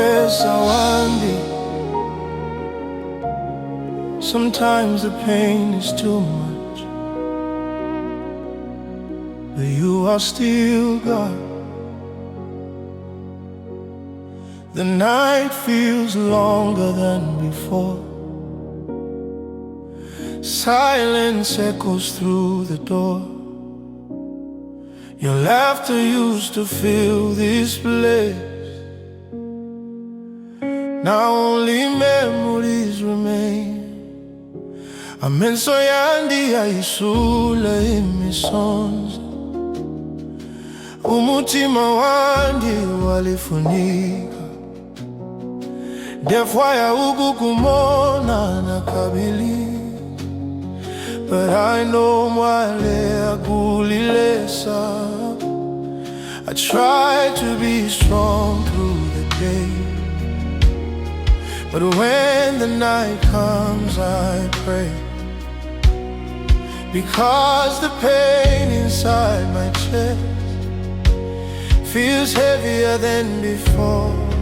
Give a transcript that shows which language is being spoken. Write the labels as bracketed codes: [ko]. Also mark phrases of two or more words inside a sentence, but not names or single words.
[bem] Lesa, wandi. [en] Sometimes the pain is too much, but you are still God. The night feels longer than before. Silence echoes through the door. Your laughter used to fill this place. Now only memories remain. [bem] Amenso yandi, yaisula, Imisonzi. Umutima wandi, walifunika. Ndefwaya, ukukumona, nakabili. [en] But I know [bem] mwaleya, kuli. [en] I try to be strong through the day, but when the night comes I pray, because the pain inside my chest feels heavier than before.